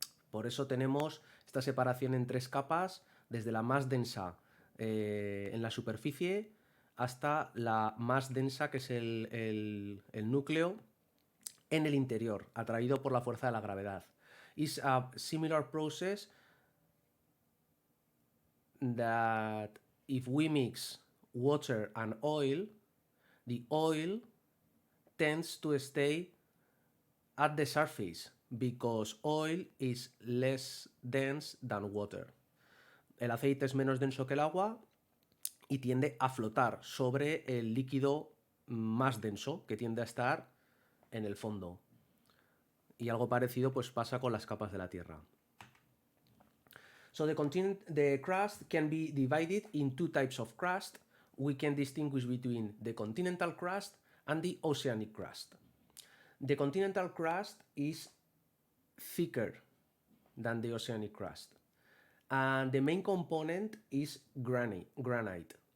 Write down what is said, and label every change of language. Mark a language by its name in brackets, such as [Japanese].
[Spanish] Por eso tenemos esta separación en tres capas, desde la más densa en la superficie hasta la más densa, que es el núcleo, en el interior, atraído por la fuerza de la gravedad. [English] It's a similar process that if we mix water and oil, the oil tends to stay at the surface because oil is less dense than water. [Spanish] El aceite es menos denso que el agua y tiende a flotar sobre el líquido más denso, que tiende a estar en el fondo. Y algo parecido pues pasa con las capas de la Tierra. [English] So the crust can be divided in two types of crust. We can distinguish between the continental crust and the oceanic crust. The continental crust is thicker than the oceanic crust, and the main component is granite.